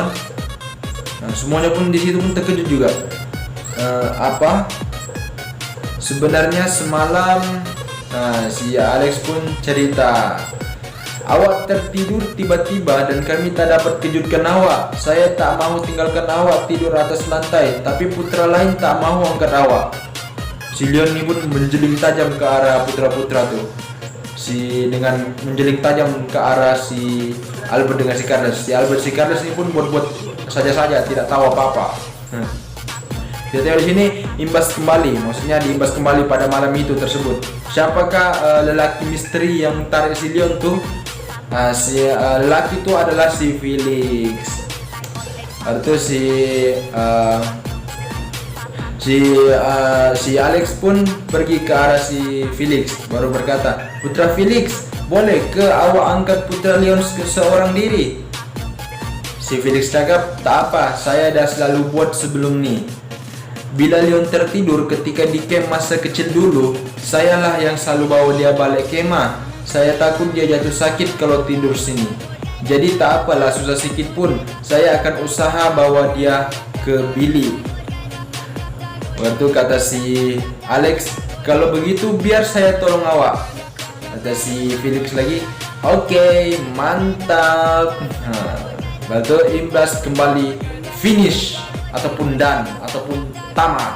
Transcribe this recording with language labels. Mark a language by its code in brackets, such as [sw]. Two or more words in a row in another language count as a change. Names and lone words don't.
[ms] Nah, semuanya pun di situ pun terkejut juga. Sebenarnya semalam, si Alex pun cerita, awak tertidur tiba-tiba dan kami tak dapat kejutkan awak. Saya tak mahu tinggalkan awak tidur atas lantai, tapi putra lain tak mahu angkat awak. Si Leon ini pun menjeling tajam ke arah putra-putra tuh. Dengan menjeling tajam ke arah si Albert dengan si Carlos. Si Carlos ini pun buat saja-saja, tidak tahu apa-apa. Kita tengok di sini imbas kembali, maksudnya diimbas kembali pada malam itu tersebut. Siapakah lelaki misteri yang tarik si Leon tuh? Si lelaki itu adalah si Felix. Lalu si Alex pun pergi ke arah si Felix, baru berkata, Putra Felix, boleh ke awak angkat Putra Leon seorang diri? Si Felix cakap, tak apa, saya dah selalu buat sebelum ni. Bila Leon tertidur ketika di camp masa kecil dulu, sayalah yang selalu bawa dia balik kemah. Saya takut dia jatuh sakit kalau tidur sini. Jadi tak apalah, susah sikit pun saya akan usaha bawa dia ke Billy. Waktu kata si Alex, kalau begitu biar saya tolong awak. Kata si Felix lagi, oke, mantap. Waktu imbas kembali finish ataupun done ataupun tamat.